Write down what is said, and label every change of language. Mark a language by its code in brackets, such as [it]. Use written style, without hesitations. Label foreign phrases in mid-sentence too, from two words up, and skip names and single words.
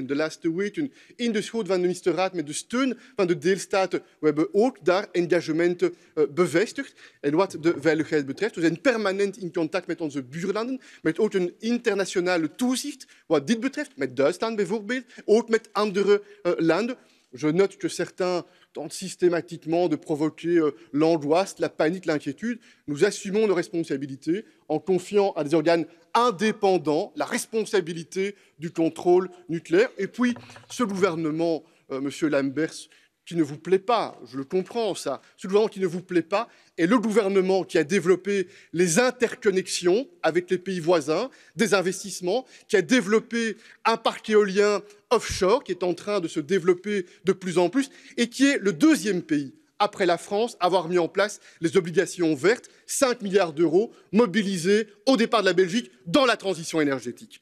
[nl] De laatste weken in de schoot van de ministerraad met de steun van de deelstaten. We hebben ook daar engagementen bevestigd. En wat de veiligheid betreft, we zijn permanent in contact met onze buurlanden, met ook een internationale toezicht. Wat dit betreft, met Duitsland bijvoorbeeld, ook met andere landen. [fr] Je note que certains tentent systématiquement de provoquer l'angoisse, la panique, l'inquiétude. Nous assumons nos responsabilités en confiant à des organes indépendants la responsabilité du contrôle nucléaire. Et puis, ce gouvernement, Monsieur Lamberts, qui ne vous plaît pas, je le comprends ça, ce gouvernement qui ne vous plaît pas est le gouvernement qui a développé les interconnexions avec les pays voisins, des investissements, qui a développé un parc éolien offshore qui est en train de se développer de plus en plus et qui est le deuxième pays, après la France, à avoir mis en place les obligations vertes, 5 milliards d'euros mobilisés au départ de la Belgique dans la transition énergétique.